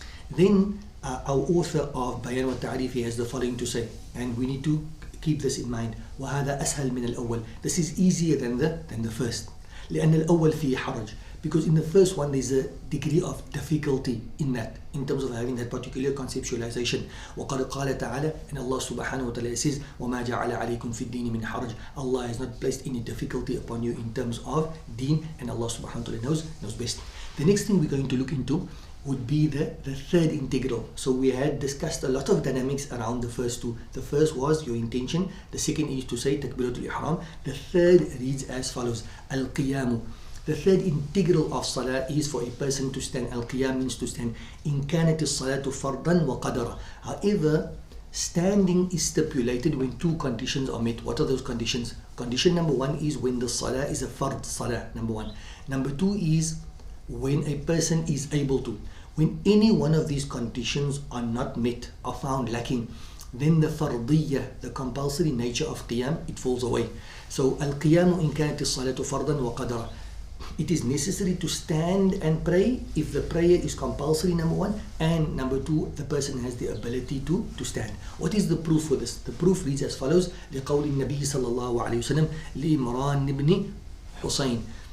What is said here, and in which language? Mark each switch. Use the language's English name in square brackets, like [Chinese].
[English] Then our author of Bayan wa Ta'rif has the following to say, and we need to keep this in mind. [Arabic] وهذا أسهل من الأول. [English] This is easier than the first. [Arabic] لأن الأول فيه حرج. [English] Because in the first one there's a degree of difficulty in that, in terms of having that particular conceptualization. [Arabic] وقد قال تعالى, [English] and Allah subhanahu wa ta'ala says, [Arabic] وما جعل عليكم في الدين من حرج. [English] Allah has not placed any difficulty upon you in terms of deen, and Allah subhanahu wa ta'ala knows best. The next thing we're going to look into would be the third integral. So we had discussed a lot of dynamics around the first 2. The first was your intention. The second is to say takbiratul ihram. The third reads as follows: al-qiyamu. The third integral of salah is for a person to stand. Al-qiyam means to stand. [Arabic] In kanat as-salatu fardan wa qadara. [English] However, standing is stipulated when 2 conditions are met. What are those conditions? Condition number 1 is when the salah is a fard salah, number 1. Number 2 is when a person is able to. When any one of these conditions are not met, are found lacking, then the fardiyya, the compulsory nature of qiyam, it falls away. So [Arabic] al-qiyamu in kanat as-salatu fardan wa qadara. [English] It is necessary to stand and pray if the prayer is compulsory, number 1, and number 2, the person has the ability to stand. What is the proof for this? The proof reads as follows: [Arabic] لقول النبي صلى الله عليه وسلم لإمران بن حسين.